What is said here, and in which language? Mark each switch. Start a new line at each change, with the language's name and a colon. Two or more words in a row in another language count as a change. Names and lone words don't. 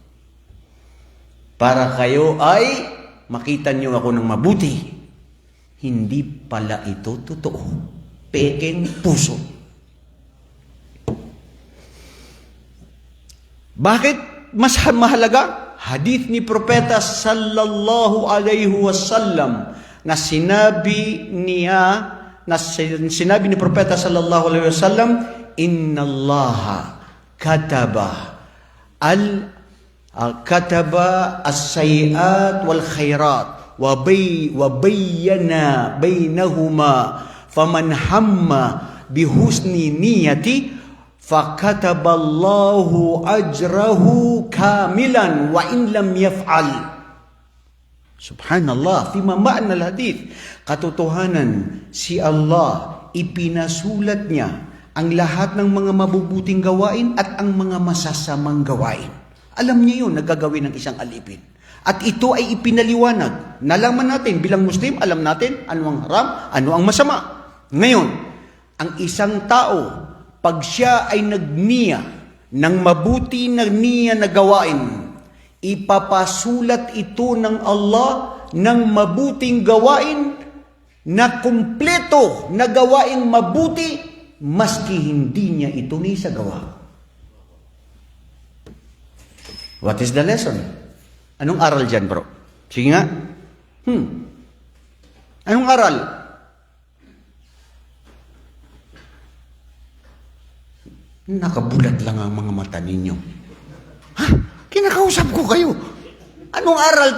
Filipino: Para kayo ay makita niyo ako ng mabuti. Hindi pala ito totoo. Pekeng puso. Bakit mas mahalaga? Hadith ni Propeta
Arabic: صلى الله عليه وسلم
Filipino: na sinabi ni Propeta
Arabic: صلى الله عليه وسلم إن الله كتب كتب السيئات والخيرات وبين بينهما فمن هم بحسن نية فكتبه الله أجره كاملا وإن لم يفعل. سبحان الله فيما معنى الحديث.
Filipino: Katotohanan, si Allah, ipinasulat niya ang lahat ng mga mabubuting gawain at ang mga masasamang gawain. Alam niya yun, nagagawin ng isang alipin. At ito ay ipinaliwanag. Nalaman natin, bilang Muslim, alam natin ano ang haram, ano ang masama. Ngayon, ang isang tao, pag siya ay nagniya ng mabuti na niya na gawain, ipapasulat ito ng Allah ng mabuting gawain na kumpleto na gawaing mabuti maski hindi niya ito naisagawa.
English: What is the lesson?
Filipino: Anong aral dyan, bro? Sige nga. Anong aral? Nakabulat lang ang mga mata ninyo. Ha? Kinakausap ko kayo. Anong aral?